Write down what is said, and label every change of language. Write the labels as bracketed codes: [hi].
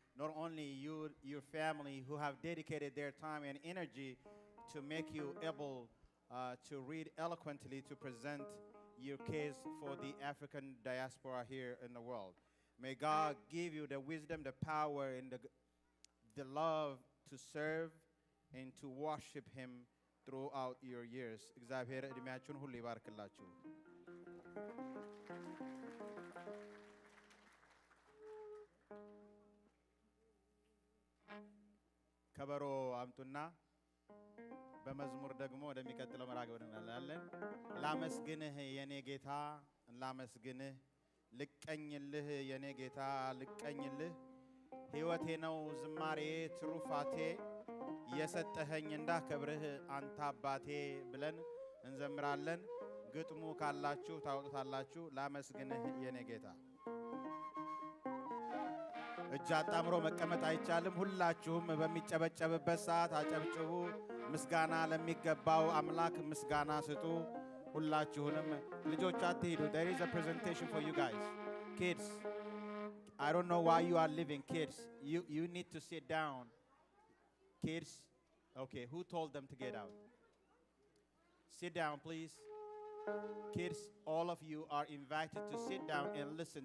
[en] Not only you, your family, who have dedicated their time and energy to make you able to read eloquently, to present your case for the African diaspora here in the world. May God give you the wisdom, the power, and the love to serve and to worship Him throughout your years. [am] እግዚአብሔር እድሜያችሁን ሁሉ ይባርክላችሁ። ከበሮ አምጡና በመዝሙር ደግሞ ወደሚቀጥለው መርሃ ግብር እንላለን። ላመስግንህ የኔ ጌታ ላመስግንህ ልቀኝልህ የኔ ጌታ ልቀኝልህ ሕይወቴ ነው ዝማሬ ትሩፋቴ የሰጠኸኝ እንዳከብርህ አንተ አባቴ ብለን እንዘምራለን። ግጥሙ ካላችሁ ታውቁታላችሁ። ላመስግንህ የኔ ጌታ እጅ አጣምሮ መቀመጥ አይቻልም። ሁላችሁም በሚጨበጨብበት ሰዓት አጨብጭቡ። ምስጋና ለሚገባው አምላክ ምስጋና ስጡ። ሁላችሁንም ልጆች አትሂዱ። [en] There is a presentation for you guys. Kids, I don't know why you are leaving. Kids, you need to sit down. Kids, okay, who told them to get out? Sit down, please. Kids, all of you are invited to sit down and listen.